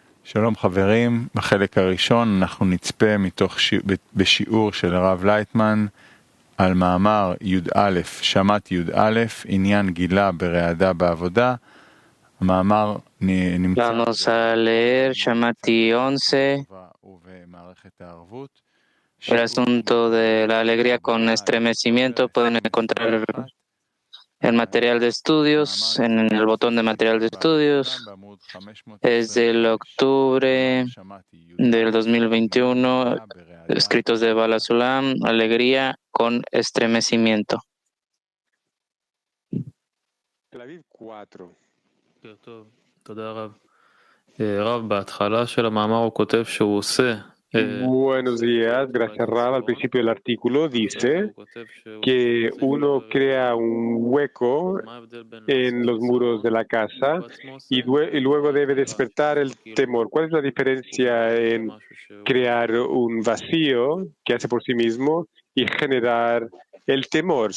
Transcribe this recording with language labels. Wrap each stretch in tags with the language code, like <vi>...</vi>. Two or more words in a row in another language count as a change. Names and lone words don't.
<he>שלום חברים, בחלק הראשון אנחנו נצפה בשיעור של הרב לייטמן על מאמר י"א, שמעתי י"א, עניין גילה ברעדה בעבודה. המאמר נמצא</he> <es>Vamos a leer Shamati 11,</es> <he>ובמערכת הערבות.</he> <es>el asunto de la alegría con estremecimiento. Pueden encontrar el material de estudios en el botón de material de estudios. Es del octubre del 2021, escritos de Bala Sulam, alegría con estremecimiento. Tel Aviv 4.</es> <he>תודה רב. רב, בהתחלה של המאמר הוא כותב שהוא עושה.</he> <es>Buenos días, gracias Rab. Al principio del artículo dice que uno crea un hueco en los muros de la casa y luego debe despertar el temor. ¿Cuál es la diferencia en crear un vacío que hace por sí mismo y generar el temor?</es>